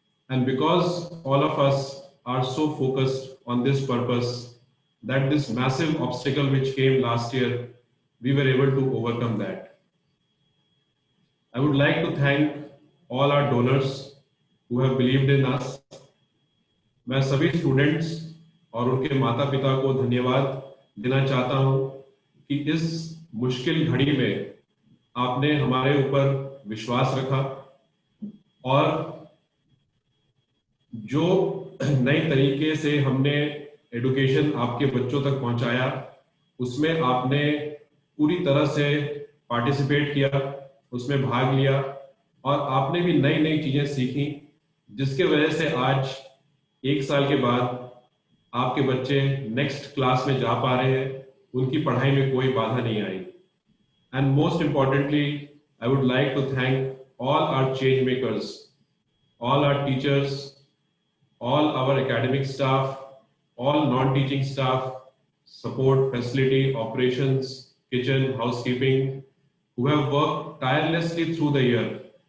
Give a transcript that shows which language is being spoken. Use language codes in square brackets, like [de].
[en] And because all of us are so focused on this purpose, that this massive obstacle which came last year, we were able to overcome that. I would like to thank all our donors who have believed in us. [hi] मैं सभी students और उनके माता पिता को धन्यवाद देना चाहता हूं कि इस मुश्किल घड़ी में आपने हमारे ऊपर विश्वास रखा और जो नए तरीके से हमने एजुकेशन आपके बच्चों तक पहुंचाया, उसमें आपने पूरी तरह से पार्टिसिपेट किया, उसमें भाग लिया और आपने भी नई नई चीजें सीखी, जिसके वजह से आज एक साल के बाद आपके बच्चे नेक्स्ट क्लास में जा पा रहे हैं, उनकी पढ़ाई में कोई बाधा नहीं आई. [en] And most importantly, I would like to thank all our change makers, all our teachers, all our academic staff, all non-teaching staff, support, facility, operations, kitchen, housekeeping, who have worked tirelessly through the year.